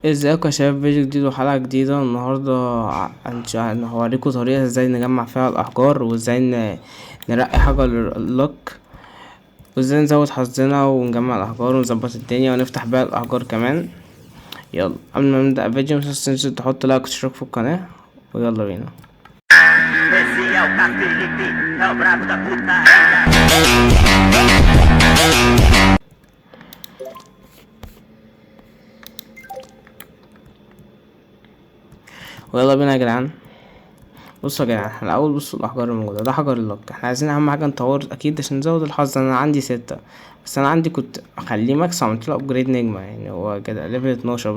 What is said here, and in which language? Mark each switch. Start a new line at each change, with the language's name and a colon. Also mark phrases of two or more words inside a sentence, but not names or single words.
Arabic: ازيكم يا شباب، فيديو جديد وحلقة جديدة النهاردة. هوريكم طريقة ازاي نجمع فيها الأحجار، وازاي نرقي حجر اللوك، وازاي نزود حظنا ونجمع الأحجار ونظبط الدنيا ونفتح بيها الأحجار كمان. يلا قبل ما نبدأ الفيديو متنساش تنزل تحط لايك وتشترك في القناة، ويلا بينا.
Portuguese: Esse é o Felipe, é o brabo da putaria.
Arabic: ويلا بينا يا جدعان. بصوا يا جدعان، احنا الأول بصوا الأحجار الموجودة، ده حجر اللوك. احنا عايزين أهم حاجة نطور أكيد عشان نزود الحظ. أنا عندي 6، بس أنا عندي كنت أخليه ماكس وعملتله أبجريد نجمة، يعني هو كده ليفل 12.